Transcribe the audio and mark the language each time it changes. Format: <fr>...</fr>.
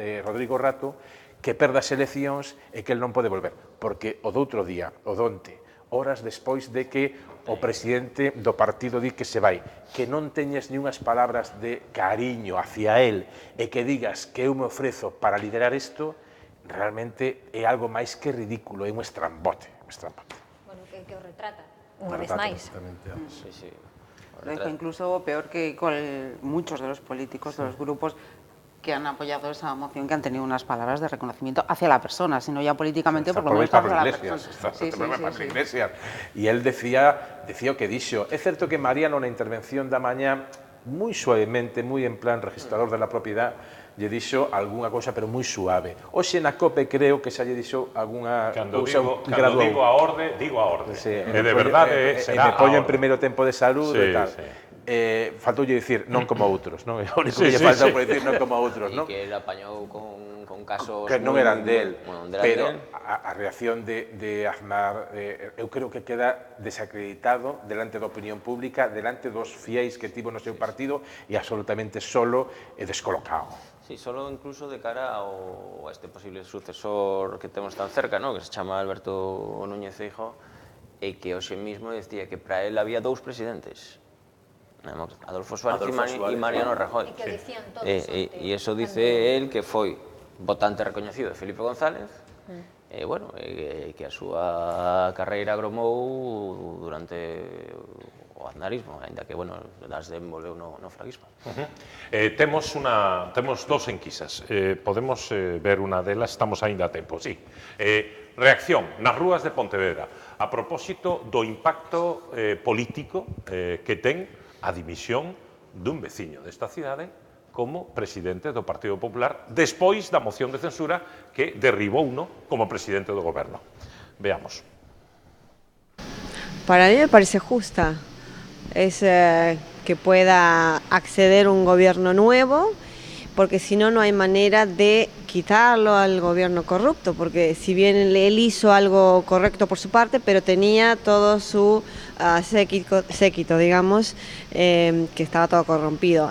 <gl>Rodrigo Rato, que perda as eleccións e que el non pode volver, porque o doutro día, o donte, horas despois de que o presidente do partido di que se vai, que non teñes ni unhas palabras de cariño hacia el e que digas que eu me ofrezo para liderar isto, realmente é algo máis que ridículo, é un estrambote. Bueno, que o retrata, unha vez máis.</gl> <es>Lo dijo incluso peor que con muchos de los políticos, de los grupos que han apoyado esa moción, que han tenido unas palabras de reconocimiento hacia la persona, sino ya políticamente, por lo menos hacia la persona.</es> <gl>Iglesias. E él decía o que dixo. É certo que Mariano na intervención da mañá, moi suavemente, moi en plan</gl> <es>registrador de la propiedad,</es> <gl>lle dixo algunha cousa, pero moi suave. Oxe na COPE creo que xa lle dixo algunha cousa Cando digo a orde, digo a orde. E de verdade será me poño en primeiro tempo de salud e tal. Faltoulle dicir non como outros, non? É o único que lle falta por dicir non como outros, non? E que ele apañou con casos... Que non eran del, pero a reacción de Aznar, eu creo que queda desacreditado delante da opinión pública, delante dos fiéis que tivo no seu partido e absolutamente solo e descolocado.</gl> <es>Sí, solo incluso de cara a este posible sucesor que temos tan cerca, ¿no?</es> <gl>Que se chama Alberto Núñez Feijóo, e que hoxe mismo decía que para él había 2 presidentes, Adolfo Suárez y Mariano Rajoy. E que dicían todos. E eso dice él, que foi votante recoñecido de Felipe González, e bueno, que a súa carreira agromou durante o aznarismo, ainda que, bueno, das desenvolveu no fraguismo. Temos 2 enquisas. Podemos ver unha delas, estamos aínda a tempo, sí. Reacción nas rúas de Pontevedra a propósito do impacto político que ten a dimisión dun veciño desta cidade como presidente do Partido Popular despois da moción de censura que derribouno como presidente do goberno.</gl> <es>Veamos. Para mí me parece justa. Es que pueda acceder un gobierno nuevo, porque si no, no hay manera de quitarlo al gobierno corrupto, porque si bien él hizo algo correcto por su parte, pero tenía todo su séquito, digamos, que estaba todo corrompido.</es>